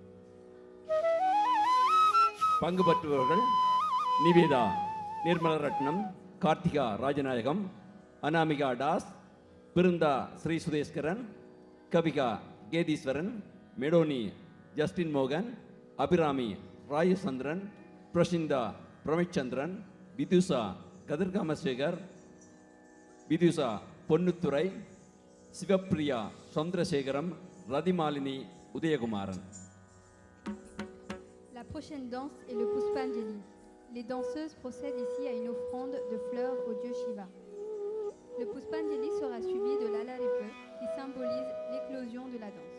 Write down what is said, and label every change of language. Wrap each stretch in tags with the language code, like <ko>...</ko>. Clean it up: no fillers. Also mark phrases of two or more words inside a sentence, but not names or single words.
<ta>பங்கு பெற்றவர்கள் நிவேதா நிர்மலரட்னம், கார்த்திகா ராஜநாயகம், அனாமிகா தாஸ், பிருந்தா ஸ்ரீ சுதேஸ்கரன், கவிகா கேதீஸ்வரன், மெடோனி ஜஸ்டின் மோகன், அபிராமி ராயசந்திரன், பிரசிந்தா பிரமிச்சந்திரன், விதுசா கதிர்காமசேகர், விதுசா பொன்னுத்துறை, சிவப்பிரியா சந்திரசேகரம், ரதிமாலினி உதயகுமாரன்.</ta> <fr>La prochaine danse est le Puspanjali. Les danseuses procèdent ici à une offrande de fleurs au dieu Shiva. Le Puspanjali sera suivi de l'Alaripe qui symbolise l'éclosion de la danse.</fr>